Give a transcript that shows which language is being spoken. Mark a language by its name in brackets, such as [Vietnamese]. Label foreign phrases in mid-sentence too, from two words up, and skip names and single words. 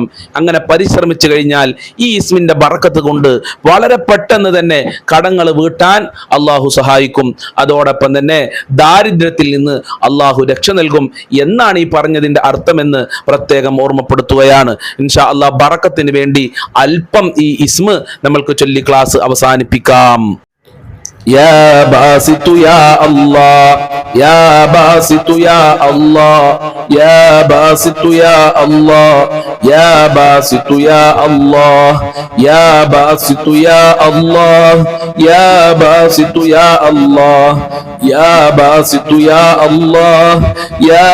[Malayalam] അങ്ങനെ പരിശ്രമിച്ചു കഴിഞ്ഞാൽ ഈ ഇസ്മിന്റെ ബറക്കത്ത് കൊണ്ട് വളരെ പെട്ടെന്ന് തന്നെ കടങ്ങൾ വീട്ടാൻ അള്ളാഹു സഹായിക്കും. അതോടൊപ്പം തന്നെ ദാരിദ്ര്യത്തിൽ നിന്ന് അള്ളാഹു രക്ഷ നൽകും എന്നാണ് ഈ പറഞ്ഞതിന്റെ അർത്ഥമെന്ന് പ്രത്യേകം ഓർമ്മപ്പെടുത്തുകയാണ്. [Arabic] إن شاء الله [Malayalam] ബറക്കത്തിന് വേണ്ടി അല്പം ഈ ഇസ്മ നമ്മൾക്ക് ചൊല്ലി ക്ലാസ് അവസാനിപ്പിക്കാം. [Arabic] يا باسط يا الله، يا باسط يا الله، يا باسط يا الله، يا باسط يا الله، يا باسط يا الله، يا باسط يا الله، يا باسط يا الله، يا